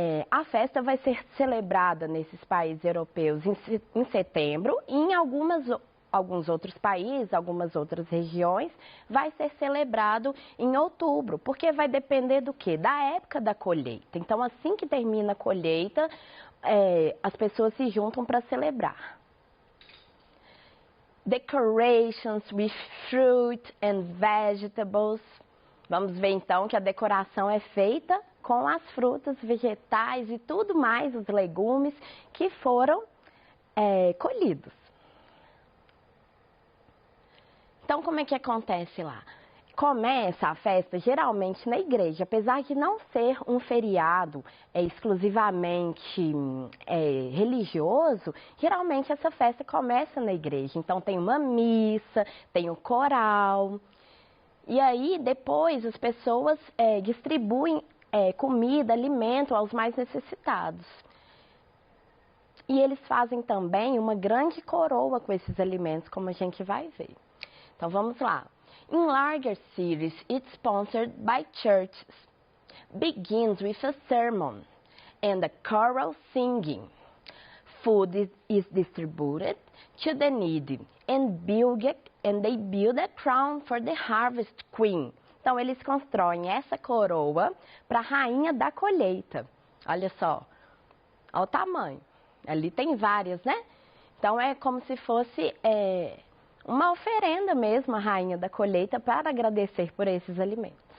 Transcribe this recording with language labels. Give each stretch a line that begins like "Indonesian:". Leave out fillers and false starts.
Portuguese: A festa vai ser celebrada nesses países europeus em setembro e em alguns outros países, algumas outras regiões, vai ser celebrado em outubro, porque vai depender do quê? Da época da colheita. Então, assim que termina a colheita, as pessoas se juntam para celebrar.
English: Decorations with fruit and vegetables.
Portuguese: Vamos ver então que a decoração é feita com as frutas, vegetais e tudo mais, os legumes que foram colhidos. Então, como é que acontece lá? Começa a festa geralmente na igreja, apesar de não ser um feriado exclusivamente religioso, geralmente essa festa começa na igreja. Então tem uma missa, tem o coral, e aí depois as pessoas distribuem comida, alimento aos mais necessitados. E eles fazem também uma grande coroa com esses alimentos, como a gente vai ver. Então vamos lá.
English: In larger cities, it's sponsored by churches. Begins with a sermon and a choral singing. Food is distributed to the needy and they build a crown for the harvest queen.
Portuguese: Então eles constroem essa coroa para a rainha da colheita. Olha só, olha o tamanho. Ali tem várias, né? Então é como se fosse uma oferenda mesmo à rainha da colheita para agradecer por esses alimentos.